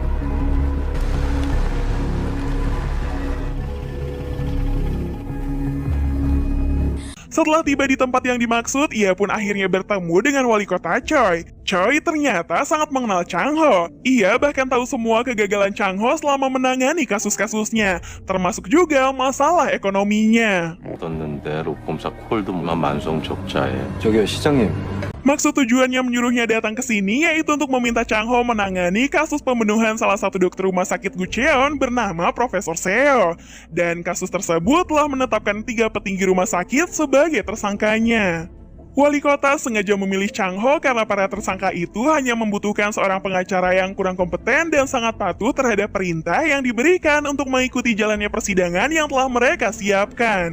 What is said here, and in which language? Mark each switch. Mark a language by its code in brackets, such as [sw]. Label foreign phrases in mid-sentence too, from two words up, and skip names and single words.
[id] Setelah tiba di tempat yang dimaksud, ia pun akhirnya bertemu dengan wali kota Choi. Choi ternyata sangat mengenal Chang Ho. Ia bahkan tahu semua kegagalan Chang Ho selama menangani kasus-kasusnya, termasuk juga masalah ekonominya. [ko] 얻었는데 로펌사 콜드만 만성적자에 저기요, 시장님. [id] Maksud tujuannya menyuruhnya datang ke sini yaitu untuk meminta Chang Ho menangani kasus pembunuhan salah satu dokter rumah sakit Gucheon bernama Profesor Seo. Dan kasus tersebut telah menetapkan 3 petinggi rumah sakit sebagai tersangkanya. Wali kota sengaja memilih Chang Ho karena para tersangka itu hanya membutuhkan seorang pengacara yang kurang kompeten dan sangat patuh terhadap perintah yang diberikan untuk mengikuti jalannya persidangan yang telah mereka siapkan.